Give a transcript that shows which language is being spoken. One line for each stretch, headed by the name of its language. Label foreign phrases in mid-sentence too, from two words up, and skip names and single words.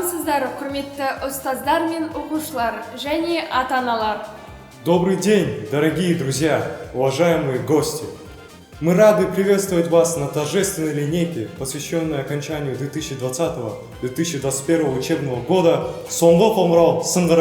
Kazakh: саламатсыздар, құрметті ұстаздар мен оқушылар және ата-аналар.
Russian: Добрый день, дорогие друзья, уважаемые гости! Мы рады приветствовать вас на торжественной линейке, посвященной окончанию 2020-2021 учебного года «Соңғы қоңырау сыңғыры».